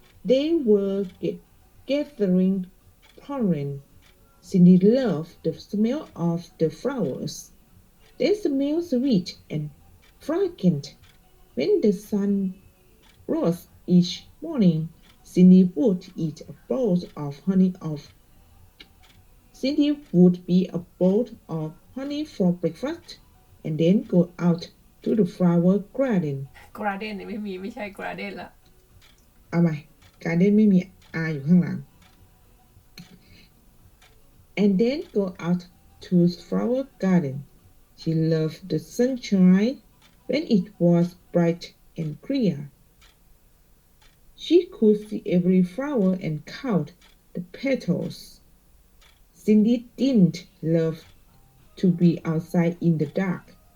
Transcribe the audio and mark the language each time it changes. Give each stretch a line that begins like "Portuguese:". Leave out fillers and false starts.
English: they were gathering pollen Cindy loved the smell of the flowers they smell sweet and fragrant when the sun rose each morning Cindy would eat a bowl of honey Cindy would be a bowl of honey for breakfast and then go out to the flower garden.
Thai: garden นี่ไม่มีไม่ใช่ garden ละ เอาใหม่ garden ไม่มี R อยู่ข้างหลัง
English: and then go out to the flower garden. She loved the sunshine when it was bright and clear. She could see every flower and count the petals. Cindy didn't love to be outside in the dark.